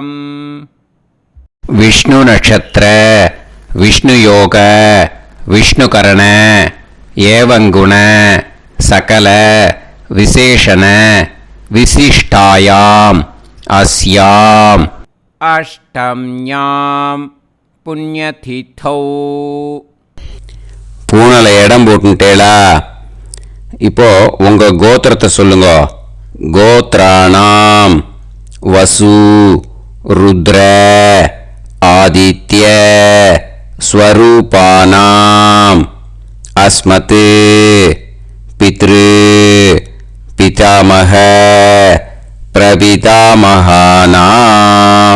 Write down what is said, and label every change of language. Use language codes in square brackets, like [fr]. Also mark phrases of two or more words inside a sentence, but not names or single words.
[sa] विष्णु नक्षत्र विष्णु योग विष्णुकरण एवं गुण सकल विशेषण विशिष्टायाम् अस्याम् अष्टम्यां पुण्यतिथौ. [ta] பூனலை இடம் போட்டுட்டேளா? இப்போ உங்க கோத்திரத்தை சொல்லுங்க. [sa] गोत्राणां वसु रुद्र आदित्य स्वरूपाणाम् अस्मत् पितृ पितामह प्रपितामहानाम्.